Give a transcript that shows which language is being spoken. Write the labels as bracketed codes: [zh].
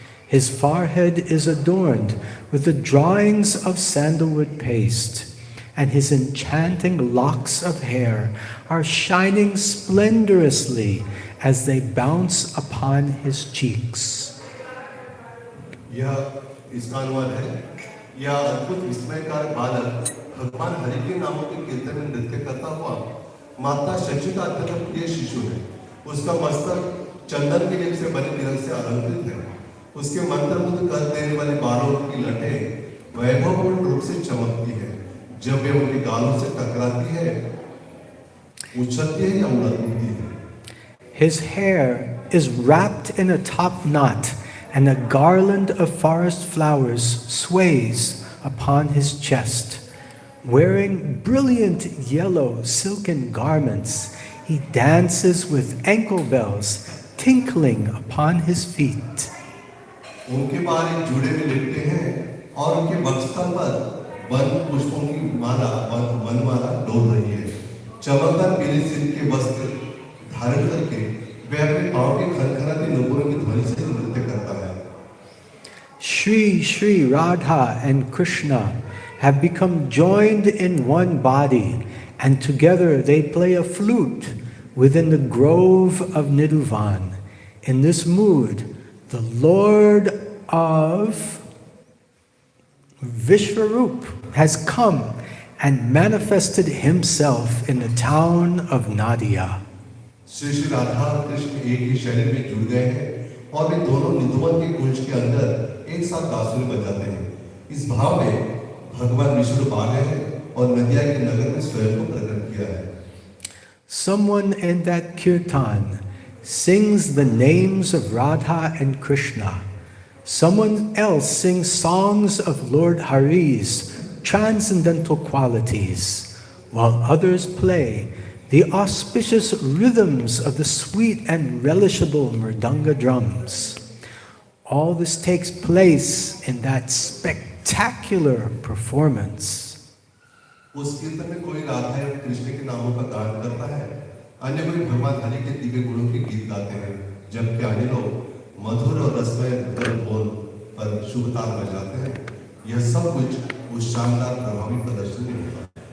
[en] His forehead is adorned with the drawings of sandalwood paste, and his enchanting locks of hair are shining splendorously as they bounce upon his cheeks. [hi] यह ISKCON है। यह अद्भुत विस्मयकारक बालक भगवान हरि के नामों के कीर्तन में नृत्य करता हुआ माता शची का अत्यंत प्रिय शिशु है। उसका मस्तक चंदन के लेप से बने तिलक से अलंकृत है। उसके मंत्रमुग्ध कर देने वाले बालों की लटें वैभवपूर्ण रूप से चमकती है। जब वे उनके गालों से टकराती है, उछलती है या उड़ती है। [en] His hair is wrapped in a top knot, and a garland of forest flowers sways upon his chest. Wearing brilliant yellow silken garments, he dances with ankle bells tinkling upon his feet. [hi] उनके बाल जुड़े में लिपटे हैं और उनके वक्षस्थल पर one पुष्पों की माला वनमाला डोल रही है। चमकदार पीले सिल्क के वस्त्र धारण करके वे अपने पांव के खनखनाते नुपुरों की ध्वनि से नृत्य करता है। [en] Shri Shri Radha and Krishna have become joined in one body, and together they play a flute within the grove of Nidhuvan. In this mood, the Lord of Vishwarup has come and manifested himself in the town of Nadia. [hi] Shri Shri Radha और कृष्ण एक ही शरीर में जुड़ गए हैं और वे दोनों निधुवन के कुंज के अंदर एक साथ बांसुरी बजाते हैं। इस भाव में भगवान विष्णु आ गए हैं और नदिया के नगर में स्वयं को प्रकट किया है। [en] Someone in that kirtan sings the names of Radha and Krishna. Someone else sings songs of Lord Hari's transcendental qualities, while others play the auspicious rhythms of the sweet and relishable mridanga drums. All this takes place in that spectacular performance. [hi] उस कीर्तन में कोई राधा या कृष्ण के नामों का गान करता है, अन्य कोई भगवान हरि के दिव्य गुणों के गीत गाते हैं, जबकि अन्य लोग मधुर और रसमय बोल पर शुभ ताल बजाते हैं। यह सब कुछ उस शानदार प्रभावी प्रदर्शन में होता है।